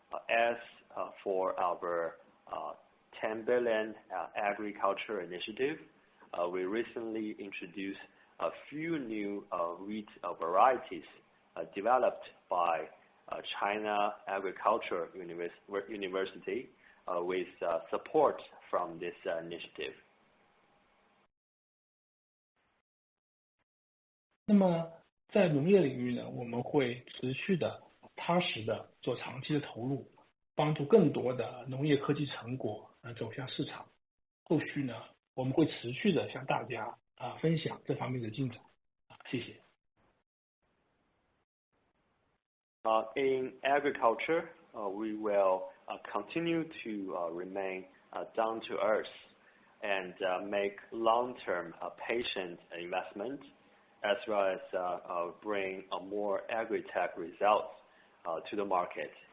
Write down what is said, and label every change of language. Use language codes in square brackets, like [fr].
[en] As for our 10 billion agriculture initiative, we recently introduced a few new wheat varieties developed by China Agriculture University with support from this initiative. [zh] 那么在农业领域呢，我们会持续的、踏实的做长期的投入，帮助更多的农业科技成果走向市场。后续呢，我们会持续的向大家分享这方面的进展。谢谢。 [en] In agriculture, we will continue to remain down to earth and make long-term patient investment, as well as bring a more agri-tech results to the market.